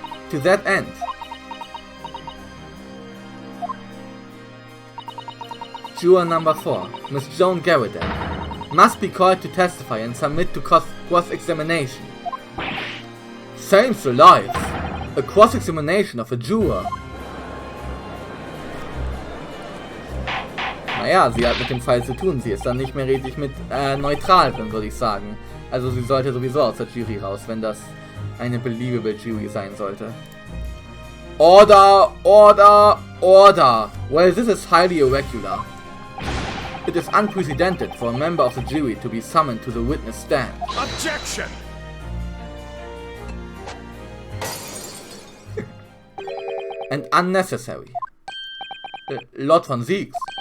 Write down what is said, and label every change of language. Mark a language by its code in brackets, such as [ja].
[en] To that end, juror number 4, Miss Joan Garrideb, must be called to testify and submit to cross-examination. Saints alive! A cross-examination of a juror! [de] Naja, sie hat mit dem Fall zu tun, sie ist dann nicht mehr redlich mit neutral drin, würde ich sagen. Also sie sollte sowieso aus der Jury raus, wenn das eine believable Jury sein sollte. [en] Order! Order! Order! Well, this is highly irregular. It is unprecedented for a member of the jury to be summoned to the witness stand. Objection! And unnecessary. Lord von Zieks.